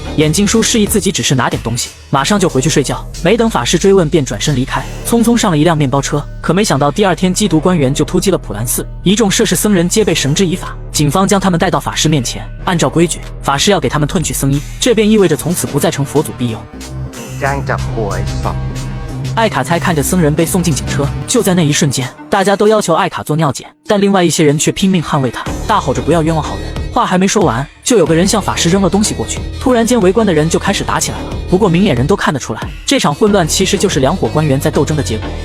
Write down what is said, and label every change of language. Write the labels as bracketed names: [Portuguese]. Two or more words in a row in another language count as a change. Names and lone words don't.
[Chinese] 眼镜叔示意自己只是拿点东西，马上就回去睡觉。没等法师追问，便转身离开，匆匆上了一辆面包车。可没想到第2天缉毒官员就突击了普兰寺，一众涉事僧人皆被绳之以法。警方将他们带到法师面前，按照规矩，法师要给他们褪去僧衣，这便意味着从此不再成佛祖庇佑。 [Thai] จ้างจับหัวไอ้สัตว์ [Chinese] 艾卡猜看着僧人被送进警车，就在那一瞬间，大家都要求艾卡做尿检，但另外一些人却拼命捍卫他，大吼着不要冤枉好人。话还没说完，就有个人向法师扔了东西过去，突然间围观的人就开始打起来了。不过明眼人都看得出来，这场混乱其实就是两伙官员在斗争的结果。